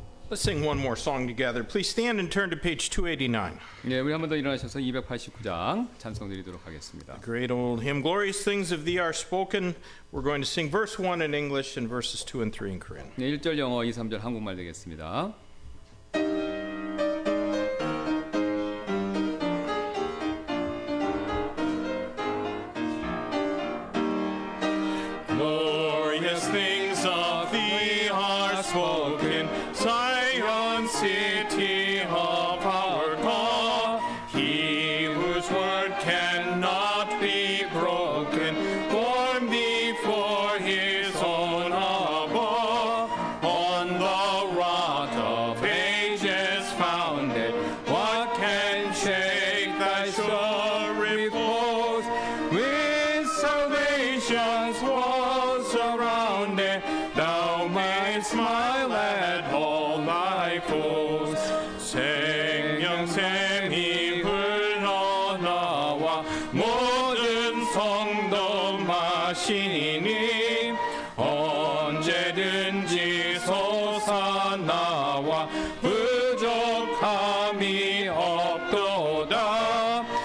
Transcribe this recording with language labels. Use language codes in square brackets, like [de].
[en] Let's sing one more song together. Please stand and turn to page 289. [ko] 네, 우리 한 번 더 일어나셔서 289장 찬송 드리도록 하겠습니다. [en] Great old hymn, Glorious Things of Thee Are Spoken. We're going to sing verse 1 in English and verses 2 and 3 in Korean. [ko] 네, 1절 영어, 2, 3절 한국말 되겠습니다. [en] Glorious things of thee are spoken, Zion city of our God. He whose word cannot be broken, born before his own above. On the rock of ages founded, what can shake thy sure repose? With salvation's walls surrounded, thou mayst smile at all thy foes. [ko] 생명샘이 흘러나와 모든 성도 마시니 언제든지 솟아나와 부족함이 없도다.